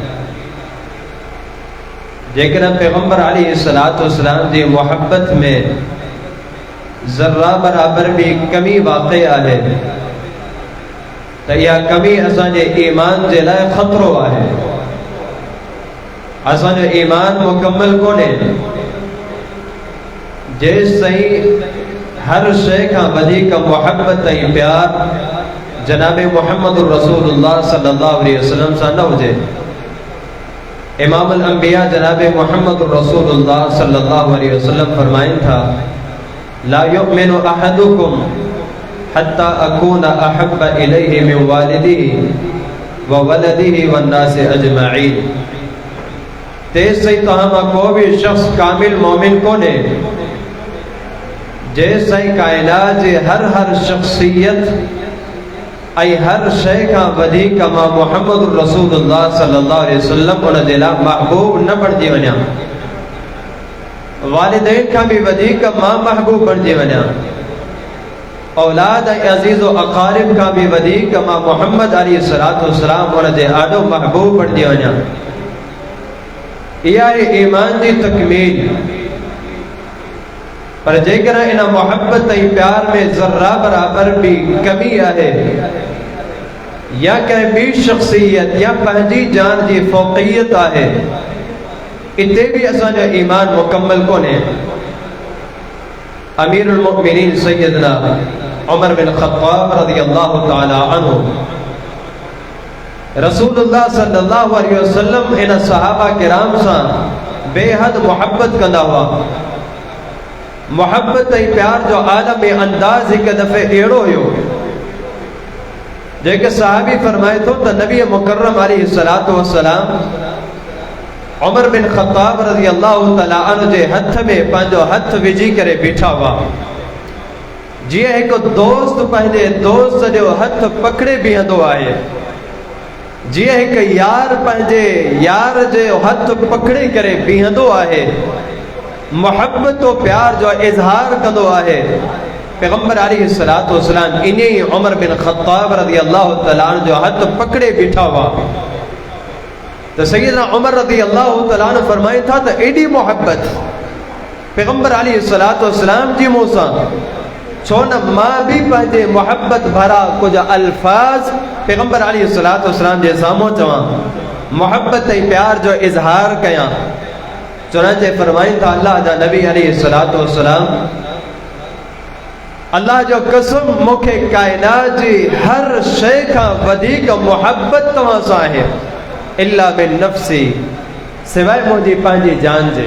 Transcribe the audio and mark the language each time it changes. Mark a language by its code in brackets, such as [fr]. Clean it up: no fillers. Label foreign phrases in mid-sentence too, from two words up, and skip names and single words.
[sd] जेकर पैगंबर [ar] عليه الصلاة والسلام [sd] जी मोहब्बत में ज़र्रा बराबर भी कमी वाक़ई आहे त इहा कमी असांजे ईमान जे लाइ ख़तरो आहे। असांजो ईमान मुकम्मल कोन्हे जेसि ताईं हर शइ खां वधीक मोहब्बत ऐं प्यार जनाब मुहम्मद रसूलुल्लाह [ar] صلى الله عليه وسلم [sd] सां न हुजे। इमामुल अंबिया जनाब मुहम्मद रसूलुल्लाह [ar] صلى الله عليه وسلم [sd] फरमाइन था, [ar] لا يؤمن أحدكم حتى أكون أحب إليه من والده وولده والناس أجمعين. [sd] तेज सही तव्हां मां को भी शख्स कामिल मोमिन कोन्हे जेसि ताईं कायनात जी हर शख्सियत ऐं हर शइ खां वधीक मां मुहम्मद रसूलुल्लाह [ar] صلى الله عليه وسلم [sd] उन जे लाइ महबूब न बणिजी वञा, वालिदैन खां भी वधीक मां महबूब बणिजी वञा, औलाद ऐं अज़ीज़ व अक़ारिब खां भी वधीक मां मुहम्मद [ar] عليه الصلاة والسلام [sd] उन जे आॾो महबूब बणिजी वञा। इहा आहे ईमान जी तकमील। पर जेकर इन मोहब्बत ऐं प्यार में ज़र्रा बराबर भी कमी आहे या कंहिं ॿी शख्सियत या पंहिंजी जान जी फ़ौक़ियत आहे, इते भी असांजो ईमान मुकम्मल कोन्हे। अमीरुल मुमिनीन सैयदना उमर बिन ख़त्ताब [ar] رضي الله تعالى عنه [sd] रसूलुल्लाह [ar] صلى الله عليه وسلم [sd] इन सहाबा किराम सां बेहद मोहब्बत कंदा हुआ। मोहब्बत ऐं प्यार जो आलम अंदाज़ हिक दफ़े अहिड़ो हुयो जेके सहाबी फरमाए थो त नबी मुकर्रम [ar] عليه الصلاة والسلام [sd] उमर बिन ख़त्ताब [ar] رضي الله تعالى عنه [sd] जे हथ में पंहिंजो हथ विझी करे बीठा हुआ, जीअं हिकु दोस्त पंहिंजे दोस्त जो हथ पकड़े बीहंदो आहे, जीअं हिकु यार पंहिंजे यार जो हथ पकड़े करे बीहंदो आहे, मोहब्बत और प्यार जो इज़हार कंदो आहे। पैगंबर [ar] عليه الصلاة والسلام [sd] इन्हीं उमर बिन ख़त्ताब [ar] رضي الله تعالى عنه [sd] जो हथ पकड़े बीठा हुआ तो सैयदना उमर [ar] رضي الله تعالى عنه [sd] फरमाए था त एडी मोहब्बत पैगंबर [ar] عليه الصلاة والسلام [sd] जी मूं सां छो न मां भी पंहिंजे मोहब्बत भरा कुछ अल्फाज पैगंबर [ar] عليه الصلاة والسلام [sd] जे साम्हूं चवां, मोहब्बत ऐं प्यार जो इज़हार कयां। चुनांचे फरमाइन था अल्लाह जा नबी [ar] عليه الصلاة والسلام, [sd] अल्लाह जो कसम मूंखे कायनात जी हर शइ खां वधीक मोहब्बत तव्हां सां आहे, [ar] إلا بنفسي, [sd] सिवाय मुंहिंजी पंहिंजी जान जे।